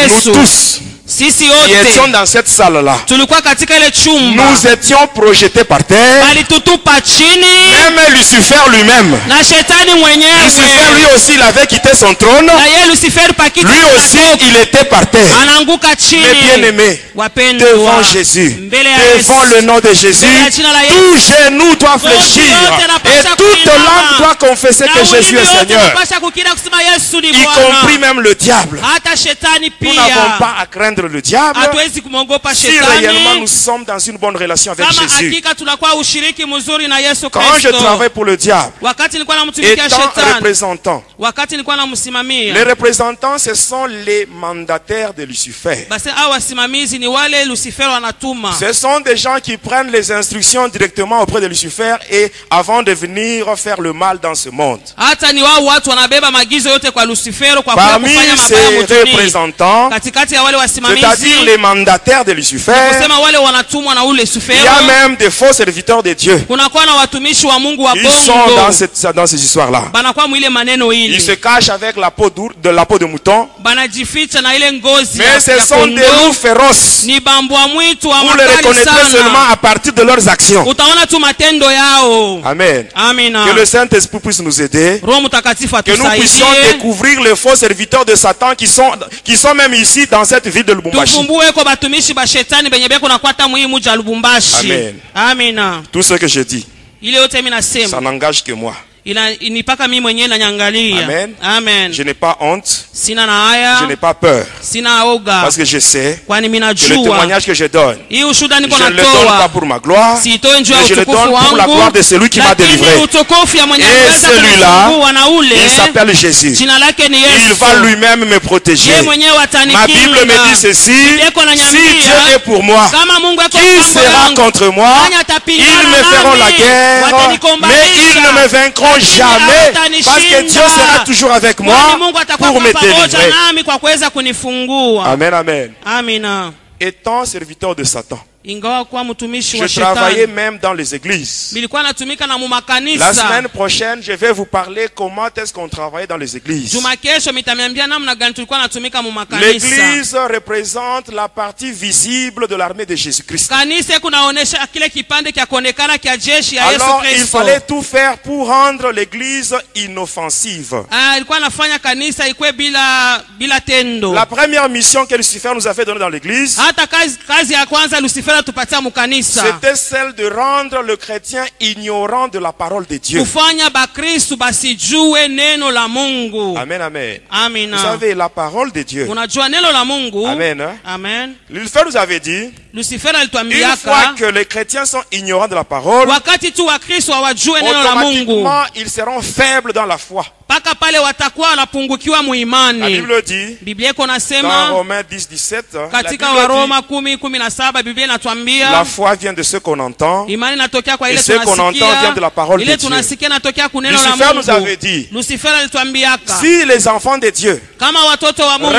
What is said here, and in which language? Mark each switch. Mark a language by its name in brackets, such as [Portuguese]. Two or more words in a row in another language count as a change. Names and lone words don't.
[French] nous [Swahili] Yesu, [French] tous [Swahili] sisi [French] qui étions [Swahili] wote [French] dans cette salle-là, [Swahili] tulikuwa katika ile chumba, [French] nous étions projetés par terre. [Swahili] alitutupa chini [French] Même Lucifer lui-même. [Swahili] na shetani [French] Lucifer, lui [Swahili] mwenyewe, [French] aussi, il avait quitté son trône. [Swahili] na yeye Lucifer pakiti [French] Lui aussi, il était par terre. [Swahili] anaanguka [French] Mais [Swahili] chini. [French] bien-aimé, [Swahili] Wapendwa, [French] devant Jésus, [Swahili] mbele ya [French] devant [Swahili] Yesu, [French] le nom de Jésus, [Swahili] mbele ya jina la Yesu, [French] tout genou doit fléchir [Swahili] yote yanapaswa [French] et toute [Swahili] kuinama. [French] langue doit confesser [Swahili] na [French] que Jésus [Swahili] ulimi [French] est [Swahili] wote [French] Seigneur, [Swahili] unapaswa kukiri kusema Yesu ni [French] y compris [Swahili] Bwana. [French] même le diable. [Swahili] Hata shetani [French] Nous n'avons [Swahili] pia [French] pas à craindre le diable [Swahili] hatuwezi kumwogopa [French] si réellement nous [Swahili] shetani [French] sommes dans une bonne relation avec [Swahili] kama [French] Jésus. [Swahili] hakika tunakuwa ushiriki mzuri na Yesu [French] Quand je [Swahili] Kristo. [French] travaille pour le diable, [Swahili] Wakati nilikuwa namtumikia [French] étant [Swahili] shetani, [French] représentant, [Swahili] wakati nilikuwa [French] les [Swahili] namsimamia, [French] représentants, ce sont les mandataires de Lucifer. [Swahili] basi hao wasimamizi ni wale Lucifero anatuma. [French] Ce sont des gens qui prennent les instructions directement auprès de Lucifer et avant de venir faire le mal dans ce monde. [Swahili] Hata ni wao watu wanabeba maagizo yote kwa Lucifero kwa kuja [French] Parmi [Swahili] kufanya mabaya [French] ces [Swahili] motoni. [French] représentants, [Swahili] Katikati ya wale [French] c'est-à-dire [Swahili] wasimamizi, [French] les mandataires de Lucifer, [Swahili] kusema wale wanatumwa na ule [French] il y a [Swahili] Lucifero, [French] même des faux serviteurs de Dieu. [Swahili] kunakuwa na watumishi wa Mungu wa [French] Ils sont [Swahili] bongo, [French] dans ces histoires-là. [Swahili] banakuwa mwile maneno [French] Ils se [Swahili] hili, [French] cachent avec la peau de mouton, [Swahili] banajificha na ile ngozi [French] mais ce [Swahili] ya [French] sont des loups [Swahili] kondoo. [French] féroces. [Swahili] Ni bambwa mwitu wa [French] Vous les [Swahili] makali [French] reconnaîtrez seulement [Swahili] sana, [French] à partir de leurs actions. [Swahili] utaona tu matendo yao. [French] Amen. [Swahili] Amina. [French] Que le Saint-Esprit puisse nous aider. [Swahili] Roho Mtakatifu [French] Que nous puissions [Swahili] atusaidie, [French] découvrir les faux serviteurs de Satan qui sont même ici dans cette ville de Lubumbashi. [Swahili] tufumbue kwa batumishi ba shetani benye beko nakwata muhimu ja Lubumbashi. [French] Amen. [Swahili] Amina. [French] Tout ce que je dis, [Swahili] Ile yote mimi [French] ça [Swahili] nasema [French] n'engage que moi. [Swahili] inipaka mimi mwenyewe nanyangalia. [French] Amen. [Swahili] Amen. [French] Je n'ai pas honte, [Swahili] Sina na [French] je n'ai [Swahili] haya, [French] pas peur. [Swahili] sina oga, [French] Parce que je sais [Swahili] kwani mimi [French] que le [Swahili] najua [French] témoignage que je donne, [Swahili] hii ushuhuda [French] je [Swahili] niko [French] ne le donne pas [Swahili] natoa [French] pour ma gloire, [Swahili] siitoi njoo ya [French] mais je le [Swahili] utukufu [French] donne pour la gloire [Swahili] wangu, [French] de celui qui m'a [Swahili] lakini [French] délivré. [Swahili] utukufu ya mwenye [French] Et [Swahili] aliweza [French] celui-là, [Swahili] kunifungua na ule [French] il s'appelle Jésus. [Swahili] jina lake ni [French] Il [Swahili] Yesu. [French] va lui-même me protéger. [Swahili] Yeye mwenyewe [French] Ma Bible me [Swahili] atanikinga. [French] dit ceci, [Swahili] Yeko na [French] si [Swahili] nyambia, [French] Dieu est pour moi, [Swahili] kama Mungu ako [French] qui [Swahili] upande [French] sera [Swahili] wangu, [French] contre moi? [Swahili] nani atapingana [French] Ils me feront la [Swahili] nami? [French] guerre, mais [Swahili] Watanikombanisha. [French] ils ne me vaincront [Swahili] Lakini [French] jamais, [Swahili] hawatanishinda. [French] parce que Dieu sera toujours avec moi [Swahili] Kwani Mungu atakuwa [French] pour me [Swahili] pamoja [French] délivrer. [Swahili] nami kwa kuweza kunifungua. [French] Amen, amen. [Swahili] Amina. [French] Étant serviteur de Satan, [Swahili] Ingawa kuwa mtumishi [French] je [Swahili] wa [French] travaillais [Swahili] shetani, [French] même dans les églises. [Swahili] nilikuwa natumika na [French] La [Swahili] mumakanisa. [French] semaine prochaine, je vais vous parler comment est-ce qu'on travaillait dans les églises. [Swahili] Juma kesho mitamiambia namna gani tulikuwa natumika mumakanisa. [French] L'église représente la partie visible de l'armée de Jésus-Christ. [Swahili] Kanisa kunaonesha kile kipande kya kuonekana kya jeshi ya Yesu [French] Alors, il [Swahili] Kristo. [French] fallait tout faire pour rendre l'église inoffensive. [Swahili] Alikuwa anafanya kanisa ikwe bila tendo. [French] La première mission que Lucifer nous avait donnée dans l'église, [Swahili] Hata kazi ya kwanza Lucifer Lucifer atupatia mukanisa [French] c'était celle de rendre le chrétien ignorant de la parole de Dieu. [Swahili] kufanya bakristu basijue neno la Mungu. [French] Amen, amen. [Swahili] Amina. [French] Vous savez, la parole de Dieu. [Swahili] Unajua neno la Mungu. [French] Amen. Hein? [Swahili] Amen. [French] Lucifer nous avait dit, [Swahili] Lucifer [French] une [Swahili] alituambiaka [French] fois que les chrétiens sont ignorants de la parole, [Swahili] wakati tu wakristo hawajue neno la Mungu, [French] automatiquement ils seront faibles dans la foi. [Swahili] paka pale watakuwa wanapungukiwa [French] La [Swahili] muimani. [French] Bible dit, [Swahili] Biblia iko [French] dans [Swahili] nasema [French] Romains 10, 17, la [Swahili] katika [French] Bible [Swahili] Waroma [French] dit, [Swahili] 10:17 Biblia [French] la [Swahili] inatuambia [French] foi vient de ce qu'on entend. [Swahili] imani inatokea kwa ile [French] Et ce qu'on entend vient de la parole [Swahili] tunasikia. [French] de [Swahili] Ile [French] Dieu. [Swahili] tunasikia inatokea kuneno la [French] Lucifer nous avait [Swahili] Mungu. [French] dit, [Swahili] Lucifer alituambiaka [French] si les enfants de Dieu [Swahili] kama watoto wa Mungu